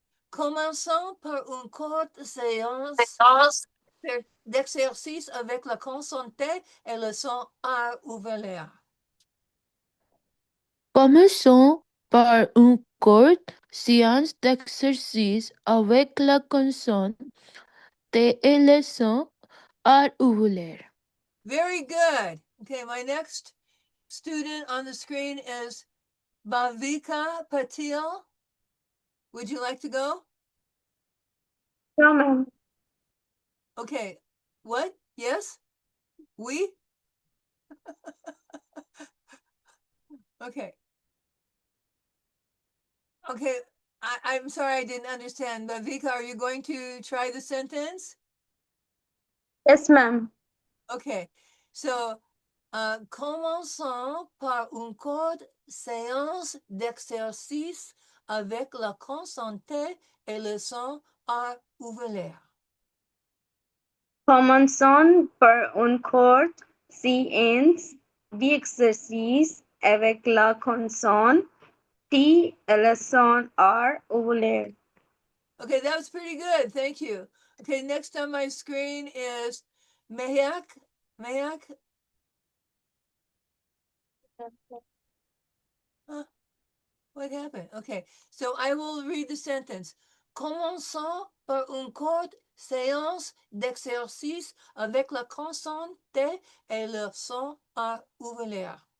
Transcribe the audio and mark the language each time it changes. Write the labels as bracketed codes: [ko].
[fr] Commençons par une courte séance d'exercice avec la consonne T et le son R ouvert. Commençons par une courte séance d'exercice avec la consonne T et le son R ouvert. [en] Very good. Okay, my next student on the screen is Bhavika Patil. Would you like to go? No, ma'am. Okay. What? Yes? We? Okay. Okay. I'm sorry I didn't understand. Bhavika, are you going to try the sentence? Yes, ma'am. Okay. [fr] So, commençons par une courte séance d'exercice avec la consonne T et le son R ouvert. Commençons par une courte séance d'exercice avec la consonne T et le son R ouvert. [en] Okay, that was pretty good. Thank you. Okay, next on my screen is Mayak? Huh? What happened? Okay, so I will read the sentence. [fr] Commençons par une courte séance d'exercice avec la consonne T et le son A ouvert.